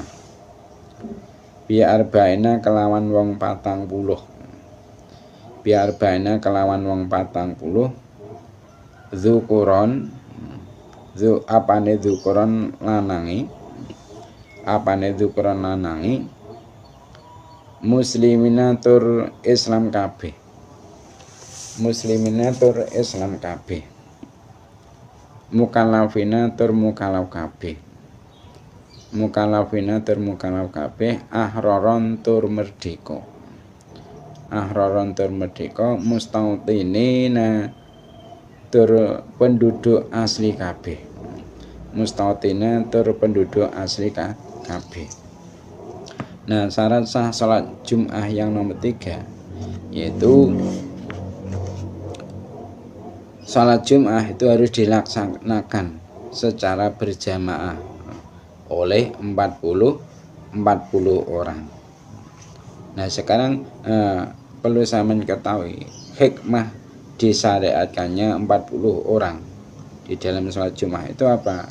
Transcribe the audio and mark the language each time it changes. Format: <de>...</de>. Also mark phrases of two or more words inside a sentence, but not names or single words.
<jv>Biar arba'ina kelawan wong 40. Biar arba'ina kelawan wong 40. Dzukuron apane dzukuron lanangi. Apane dzukuron lanangi. Muslimina tur Islam kabeh. Muslimina tur Islam kabeh. Mukallafina tur mukallaf kabeh. Mukallafina tur mukallaf kabeh. Ahroron tur merdeka. Ahroron tur merdeka. Mustautinina tur penduduk asli kabeh. Mustautina tur penduduk asli kabeh.</jv> <id>Nah, syarat sah salat Jumat yang nomor 3 yaitu sholat Jum'ah itu harus dilaksanakan secara berjamaah oleh 40 orang. Nah sekarang perlu saya mengetahui hikmah disyariatkannya 40 orang di dalam sholat Jum'ah itu apa?</id>